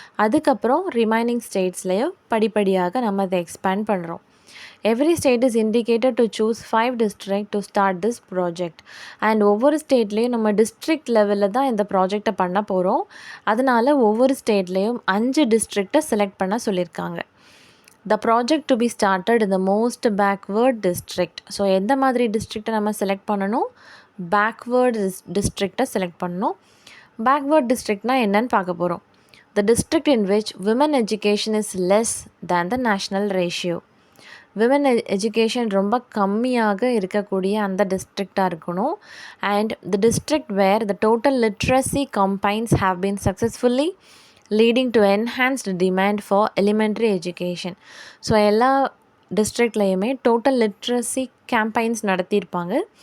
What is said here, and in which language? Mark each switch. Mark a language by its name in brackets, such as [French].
[Tamil] அதுக்கப்புறம் ரிமைனிங் ஸ்டேட்ஸ்லேயும் படிப்படியாக நம்ம அதை எக்ஸ்பேண்ட் பண்ணுறோம். [English] Every state is indicated to choose 5 district to start this project. [Tamil] And ஒவ்வொரு ஸ்டேட்லேயும் நம்ம டிஸ்ட்ரிக்ட் லெவலில் தான் இந்த ப்ராஜெக்டை பண்ண போகிறோம். அதனால் ஒவ்வொரு ஸ்டேட்லேயும் 5 டிஸ்ட்ரிக்டை செலக்ட் பண்ண சொல்லியிருக்காங்க. [English] The project to be started in the most backward district. [Tamil] So எந்த மாதிரி டிஸ்ட்ரிக்டை நம்ம செலக்ட் பண்ணணும்? பேக்வேர்டு டிஸ்ட்ரிக்டை செலக்ட் பண்ணணும். பேக்வேர்ட் டிஸ்ட்ரிக்ட்னால் என்னன்னு பார்க்க போகிறோம். [English] The district in which women education is less than the national ratio. [Tamil] Women education ரொம்ப கம்மியாக இருக்கக்கூடிய அந்த டிஸ்ட்ரிக்டாக இருக்கணும். [English] And the district where the total literacy campaigns have been successfully leading to enhanced demand for elementary education. [Tamil] So எல்லா டிஸ்ட்ரிக்ட்லேயுமே total literacy campaigns நடத்தியிருப்பாங்க.